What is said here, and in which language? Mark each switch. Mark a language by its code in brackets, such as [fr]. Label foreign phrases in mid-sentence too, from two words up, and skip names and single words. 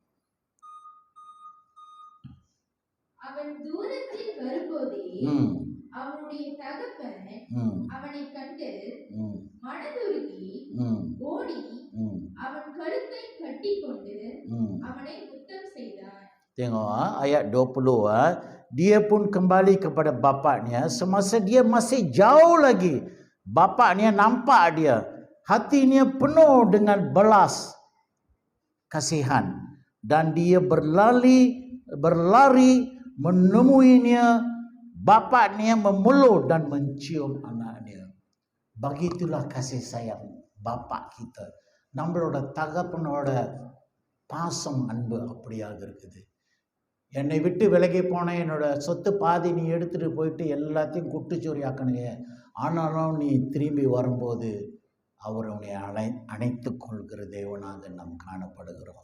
[ta] அவன் தூரத்தில் வரும்போதே அவனுடைய தகப்பன் அவனை கண்டு மனதுருகி ஓடி அவன் கழுத்தை கட்டிக்கொண்டு அவனை முத்தம் செய்தான். [ms] Tengok ayat 20, dia pun kembali kepada bapaknya. Semasa dia masih jauh lagi, bapaknya nampak dia, hatinya penuh dengan belas kasihan, dan dia berlari menemuinya. Bapaknya memeluk dan mencium anaknya. Begitulah kasih sayang bapak kita. [ta] நம்மளோட தகப்பனோட பாசம், அன்பு அப்படியாக இருக்குது. என்னை விட்டு விலகி போன என்னோட சொத்து பாதி நீ எடுத்துகிட்டு போயிட்டு எல்லாத்தையும் குட்டுச்சோரி ஆக்கணுங்க. ஆனாலும் நீ திரும்பி வரும்போது அவர் உன்னை அணைத்து கொள்கிற தேவனாக நாம் காணப்படுகிறோம்.